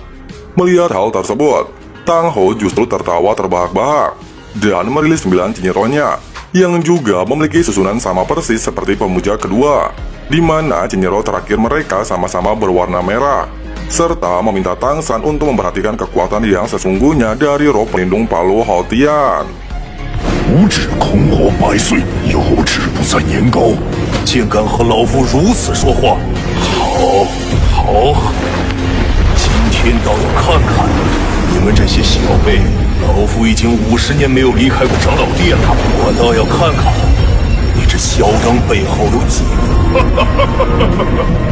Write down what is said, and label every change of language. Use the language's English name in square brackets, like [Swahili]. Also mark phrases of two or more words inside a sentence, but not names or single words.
[Indonesian] Melihat hal tersebut, Tang Hou justru tertawa terbahak-bahak dan merilis 9 cenyeronya yang juga memiliki susunan sama persis seperti pemuja kedua, di mana cenyero terakhir mereka sama-sama berwarna merah, serta meminta Tang San untuk memperhatikan kekuatan yang sesungguhnya dari roh pelindung palu Houtian. [Chinese] 无止空活百岁，有志不在年高，竟敢和老夫如此说话！好，好，今天倒要看看你们这些小辈。老夫已经50年没有离开过长老殿了，我倒要看看你这嚣张背后有几个。